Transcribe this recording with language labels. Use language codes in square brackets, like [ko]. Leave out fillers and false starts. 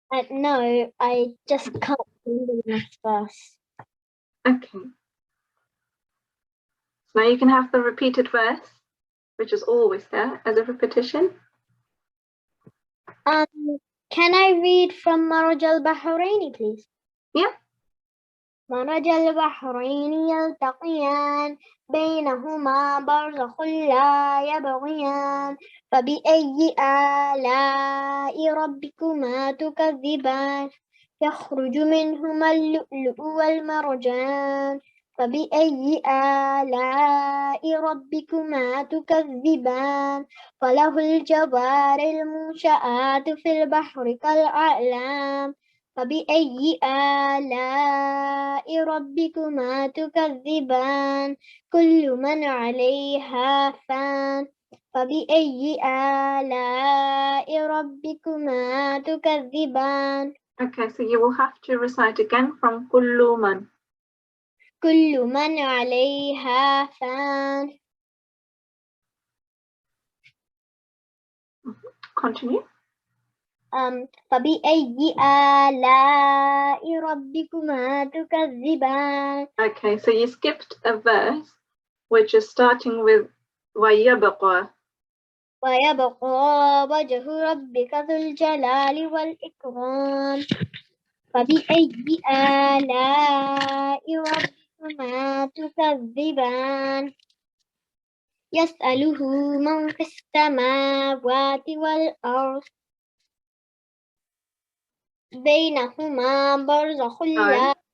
[en] No, I just can't remember the next verse. Okay. So now you can have the repeated verse, which is always there as a repetition. Can I read from Maraj al-Bahraini, please? Yeah. [ar] مرج البحرين يلتقيان بينهما برزخ لا يبغيان فبأي آلاء ربكما تكذبان يخرج منهما اللؤلؤ والمرجان فبأي آلاء ربكما تكذبان فله الجوار المنشآت في البحر كالأعلام فبأي آلاء ربكما تكذبان كل من عليها فان فبأي آلاء ربكما تكذبان. [en] Okay, so you will have to recite again from [ar] كل من. كل من عليها فان. [en] continue. [ar] فبأي آلاء ربكما تكذبان. [en] Okay, so you skipped a verse which is starting with [ar] وَيَبْقَى. ويبقى وجه ربك ذو الجلال والإكرام. فبأي آلاء ربكما تكذبان. يسأله من في السماوات والأرض بينهما برزخ لا